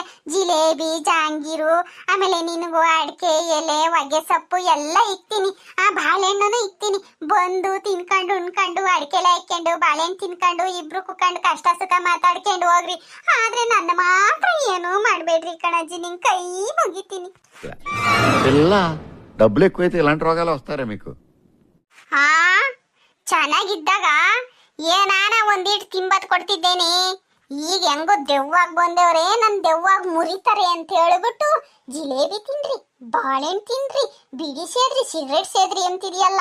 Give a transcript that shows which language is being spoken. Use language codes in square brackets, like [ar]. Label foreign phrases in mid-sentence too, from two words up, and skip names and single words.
[kn] ಜಿಲೇಬಿ, ಜಾಂಗೀರು, ಆಮೇಲೆ ನಿನಗೂ ಅಡಿಕೆ ಎಲೆ, ಹೊಗೆ ಸೊಪ್ಪು ಎಲ್ಲ ಇಕ್ತೀನಿ. ಬಾಳೆಹಣ್ಣು ಇಕ್ತೀನಿ. ಬಂದು ತಿನ್ಕೊಂಡು ಉಣ್ಕೊಂಡು, ಅಡಿಕೆಲೆ ಇಕ್ಕೊಂಡು, ಬಾಳೆಹಣ್ಣು ತಿನ್ಕೊಂಡು, ಇಬ್ರು ಕುಕ್ಕೊಂಡು ಕಷ್ಟ ಸುಖ ಮಾತಾಡ್ಕೊಂಡು ಹೋಗ್ರಿ. ಆದ್ರೆ ನನ್ನ ಮಾತ್ರ ಏನೂ ಮಾಡಬೇಡ್ರಿ ಕಣಜ್ಜಿ, ನಿನ್ ಕೈ ಮುಗಿತೀನಿ. [te] పిల్ల డబ్బులు ఎక్కువైతే ఇలాంటి రోగాలు వస్తారా మీకు? [kn] ಚೆನ್ನಾಗಿದ್ದಾಗ ಏನಾನ ಒಂದಿಟ್ಟು ತಿಂಬತ್ ಕೊಡ್ತಿದ್ದೇನೆ. ಈಗ ಹೆಂಗೋ ದೆವ್ವಾಗ ಬಂದವ್ರೆ, ನನ್ ದೆವ್ವಾಗ ಮುರಿತಾರೆ ಅಂತ ಹೇಳ್ಬಿಟ್ಟು ಜಿಲೇಬಿ ತಿನ್ರಿ, ಬಾಳೆಹಣ್ಣು ತಿನ್ರಿ, ಬಿಡಿ ಸೇದ್ರಿ, ಸಿಗರೇಟ್ ಸೇದ್ರಿ ಅಂತಿದ್ಯಲ್ಲ.